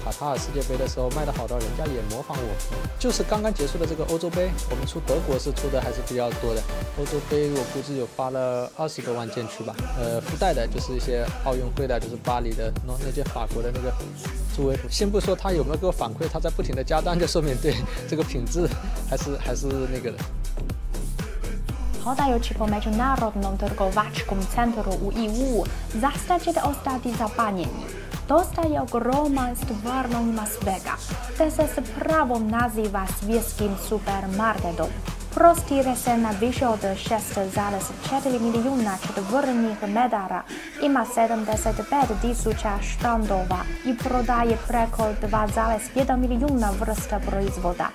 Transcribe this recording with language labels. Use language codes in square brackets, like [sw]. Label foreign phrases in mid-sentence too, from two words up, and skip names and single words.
[zh] 卡塔尔世界杯的时候卖得好到人家也模仿我。就是刚刚结束的这个欧洲杯，我们出德国是出的还是比较多的。欧洲杯我估计有发了20多万件去吧。附带的就是一些奥运会的，就是巴黎的那件法国的那个助威服。先不说他有没有给我反馈，他在不停的加单，就说明对这个品质还是那个的。 [hr] Hodajući po Međunarodnom trgovačkom centru u EU, zaista ćete ostati zapanjeni. Dosta je ogroman, stvarno ima svega, te se s pravom naziva svjetskim supermarketom. Prostire se na više od 6,4 milijuna četvornih metara, ima 75.000 štandova i prodaje preko 2,1 milijuna vrsta proizvoda.